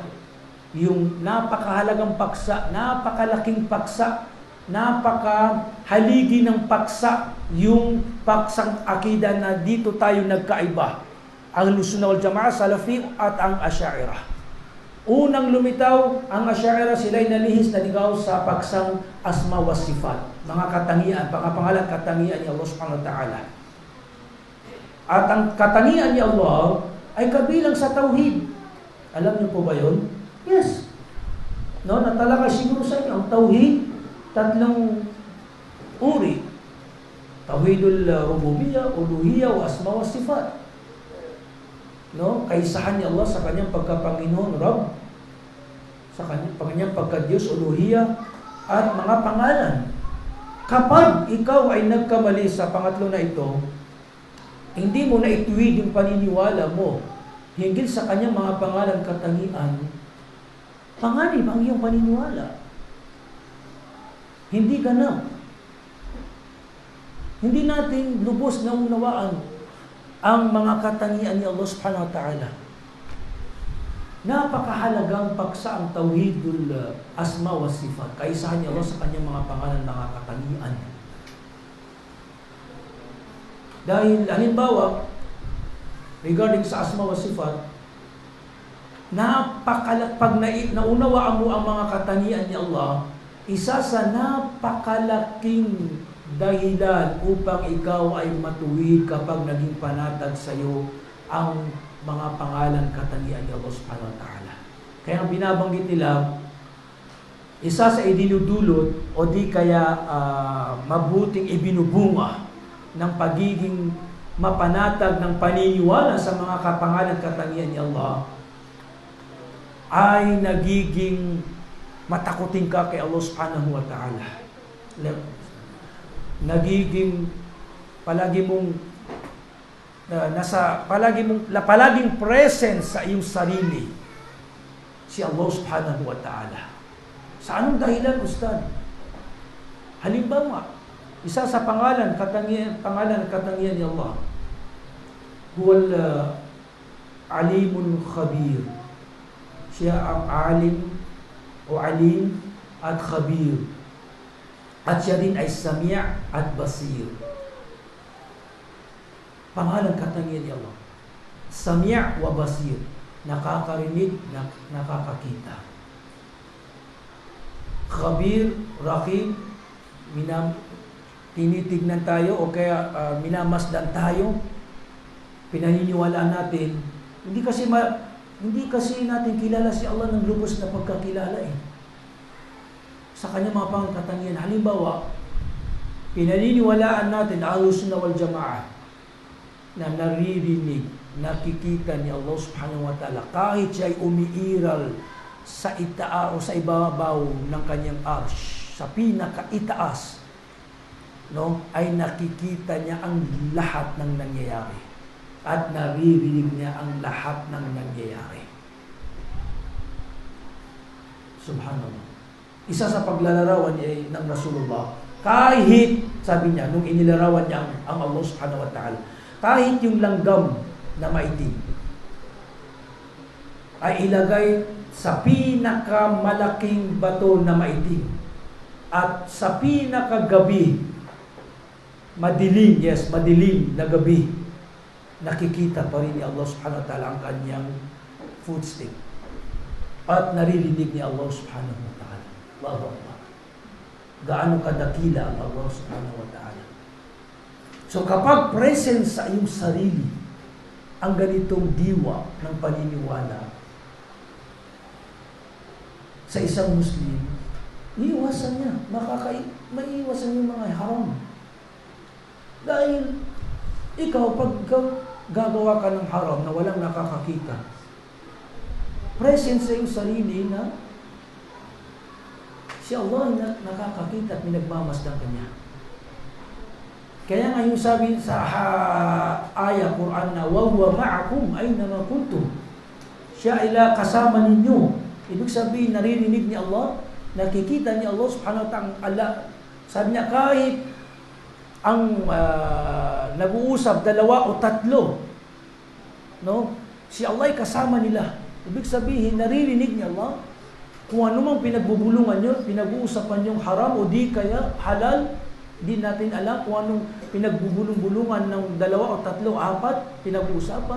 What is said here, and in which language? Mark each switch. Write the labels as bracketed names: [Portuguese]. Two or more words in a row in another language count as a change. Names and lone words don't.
[Filipino] Yung napakahalagang paksa, napakalaking paksa, napakahaligi ng paksa, yung paksang akida na dito tayo nagkaiba. Ang [Arabic] أهل السنة والجماعة, [Filipino] Salafi at ang Ash'ari. Unang lumitaw, ang Ash'ari sila'y nalihis, naligaw sa paksang [Arabic] أسماء وصفات. [Filipino] Mga katangian, pangapangalan katangian ni Allah [Arabic] سبحانه وتعالى. [Filipino] At ang katangian ni Allah ay kabilang sa tauhid. Alam niyo po ba yun? Yes. No, natalakay siguro sa inyo ang tauhid, tatlong uri. [Arabic] توحيد الربوبية، الألوهية، وأسماء وصفات. [Filipino] No? Kaisahan ni Allah sa kanyang pagka-Panginoon, Rabb, sa kanyang pagka-Diyos, uluhiyya, at mga pangalan. Kapag ikaw ay nagkamali sa pangatlo na ito, hindi mo na ituwid yung paniniwala mo hinggil sa kanyang mga pangalan katangian, panganib ang iyong paniniwala. Hindi ganap. Hindi natin lubos na unawaan ang mga katangian ni Allah [Arabic] سبحانه وتعالى. [Filipino] Napakahalagang paksa ang [Arabic] توحيد أسماء وصفات. [Filipino] Kaisahan ni Allah sa kanyang mga pangalan, mga katangian. Dahil halimbawa, regarding sa [Arabic] أسماء وصفات, [Filipino] pag naunawaan mo ang mga katangian ni Allah, isa sa napakalaking dahilan upang ikaw ay matuwid kapag naging panatag sa iyo ang mga pangalan katangian ni Allah [Arabic] سبحانه وتعالى. [Filipino] Kaya ang binabanggit nila, isa sa idinudulot o di kaya mabuting ibinubunga ng pagiging mapanatag ng paniniwala sa mga kapangalan katangian ni Allah ay nagiging matakutin ka kay Allah [Arabic] سبحانه وتعالى. [Filipino] Nagiging palaging present sa iyong sarili si Allah [Arabic] سبحانه وتعالى. [Filipino] Sa anong dahilan, Ustad? Halimbawa, isa sa pangalan katangian ni Allah, [Arabic] هو العليم خبير. [Filipino] Siya ang alim o alim at khabir. At siya din ay sami' at basir. Pangalan katangian ni Allah. [Arabic] سميع وبصير. [Filipino] Nakakarinig, nakakakita. Khabir, rakib, tinitignan tayo o kaya minamasdan tayo. Pinaniniwalaan natin. Hindi kasi natin kilala si Allah ng lubos na pagkakilala eh. Sa kanyang mga pangkatangian. Halimbawa, pinaniniwalaan natin [Arabic] أهل السنة والجماعة [Filipino] na naririnig, nakikita ni Allah [Arabic] سبحانه وتعالى [Filipino] kahit siya ay umiiral sa itaas o sa ibabaw ng kanyang arsh, sa pinakaitaas, no, ay nakikita niya ang lahat ng nangyayari at naririnig niya ang lahat ng nangyayari. Subhanallah. Isa sa paglalarawan niya ng Rasulullah, kahit, sabi niya, nung inilarawan niya ang Allah [Arabic] سبحانه وتعالى, [Filipino] kahit yung langgam na maitim, ay ilagay sa pinakamalaking bato na maitim. At sa pinakagabi, madilim na gabi, nakikita pa rin ni Allah [Arabic] سبحانه وتعالى [Filipino] ang kanyang footstep. At naririnig ni Allah [Arabic] سبحانه وتعالى. الله أكبر. [Filipino] Gaano kadakila ang Allah [Arabic] سبحانه وتعالى. [Filipino] So kapag present sa iyong sarili ang ganitong diwa ng paniniwala sa isang Muslim, iiwasan niya. Maiiwasan yung mga haram. Dahil ikaw, pag gagawa ka ng haram na walang nakakakita, present sa iyong sarili na si Allah na nakakakita at pinagmamasdan ka niya. Kaya nga yung sabi sa ayah Quran na [Arabic] وَهُوَ مَعَكُمْ أَيْنَمَا كُنْتُمْ, [Filipino] siya ay kasama ninyo. Ibig sabihin, naririnig ni Allah, nakikita ni Allah [Arabic] سبحانه وتعالى. [Filipino] Sabi niya, kahit ang nag-uusap, 2 o 3, no? Si Allah ay kasama nila. Ibig sabihin, naririnig ni Allah kung ano mang pinagbubulungan nyo, pinag-uusapan yung haram o di kaya halal, di natin alam kung anong pinagbubulungan ng 2 o 3, 4, pinag-uusapan.